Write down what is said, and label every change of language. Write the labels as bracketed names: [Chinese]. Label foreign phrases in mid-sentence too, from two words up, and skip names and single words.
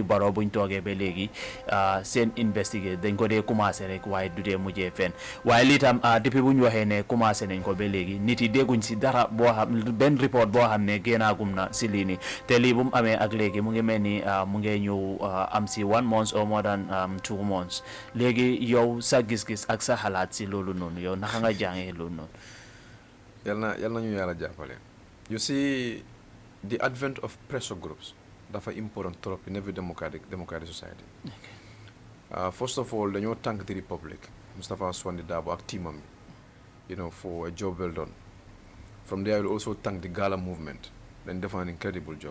[Wolof] Barrow buñ toogee ba léegi seen investigate dañ ko dee commencé rek waaye du dee mujjee fen waaye lii tam depuis bu ñu waxee ne commencé nañ ko ba léegi nit yi dégguñ si dara boo xam benn report boo xam ne génnaagum na si lii nii te lii bu mu amee ak léegi mu ngi mel ni mu ngi ñëw am si [English] 1 month or more than 2 months [Wolof] léegi yow sa gis-gis ak sa xalaat si loolu noonu yow naka nga jàngee loolu noonu. yal na ñu yàlla jàppale. [English] You see, the advent of pressure groups dafa important trop in every democratic society. Okay. First of all, dañoo thank the Republic, [Wolof] Mustafa Swandi Dabo ak teamam bi, [English] for a job well done. From there, I will also thank the Gala movement. They did an incredible job.